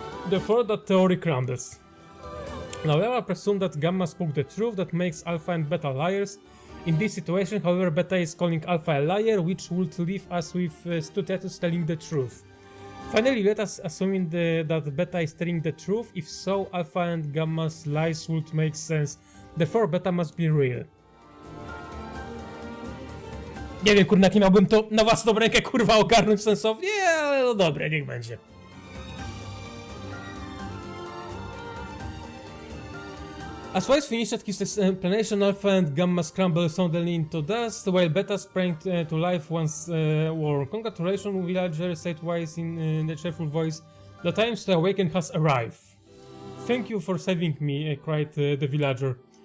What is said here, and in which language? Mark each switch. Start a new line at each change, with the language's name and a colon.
English: Therefore, that theory crumbles. Now, let us presume that Gamma spoke the truth that makes Alpha and Beta liars. In this situation, however, Beta is calling Alpha a liar, which would leave us with Stutatus telling the truth. Finally, let us assume that Beta is telling the truth. If so, Alpha and Gamma's lies would make sense. Therefore, Beta must be real.
Polish: Nie wiem, kurna, jak miałbym to na własną rękę, kurwa, ogarnąć sensownie, ale no dobra, niech będzie.
English: As Wise finished his explanation, Alpha and Gamma scrambled suddenly into dust, while Beta sprang to life once more. Congratulations, villager, said Wise in a cheerful voice. The time to awaken has arrived. Thank you for saving me, cried the villager.